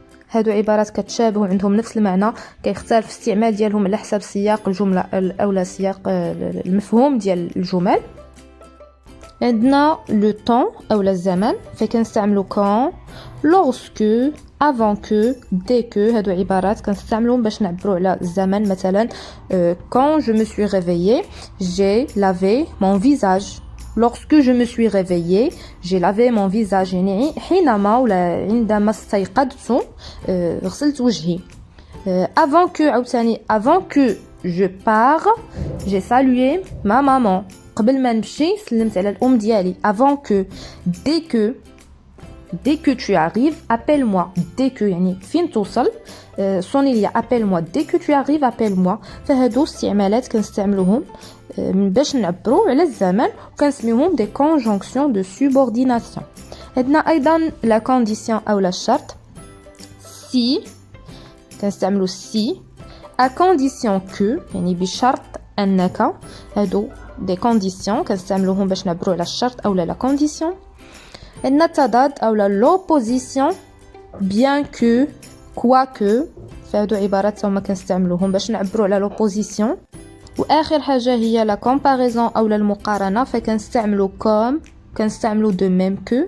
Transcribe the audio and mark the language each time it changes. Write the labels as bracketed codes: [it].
[ar] هادو عبارات كتشابه وعندهم نفس المعنى، كيختلف الاستعمال ديالهم على حسب سياق الجمله اولا سياق المفهوم ديال الجمل. عندنا لو طون اولا الزمن، فكنستعملوا كون، lorsque، avant que، dès que. هادو عبارات كنستعملوهم باش نعبروا على الزمن. مثلا [fr] quand je me suis réveillée j'ai lavé mon visage. lorsque je me suis réveillée j'ai lavé mon visage، [ar] يعني حينما ولا عندما استيقظت غسلت وجهي. [fr] avant que [ar] عاوتاني [fr] avant que je pars j'ai salué ma maman. [ar] قبل ما نمشي سلمت على الام ديالي. [fr] avant que. dès que tu arrives appelle-moi. [ar] dès que يعني فين توصل صوني ليا [fr] appelle-moi. dès que tu arrives appelle-moi. [ar] فهادو استعمالات كنستعملوهم باش نعبروا على الزمن وكنسميوهم دي كونجونكسيون دو سوبورديناسيون. عندنا ايضا لا كونديسيون اولا الشرط. [fr] si [ar] كنستعملوا [fr] si à condition que، [ar] يعني بشرط انك. هادو دي كونديسيون كنستعملوهم باش نعبروا على الشرط اولا لا كونديسيون. عندنا التضاد اولا لوبوزيسيون bien que، quoique. فهادو عبارات هما كنستعملوهم باش نعبروا على لوبوزيسيون. واخر حاجه هي لا كومباريزون اولا المقارنه، فكنستعملوا كوم، كنستعملوا دو ميم كو.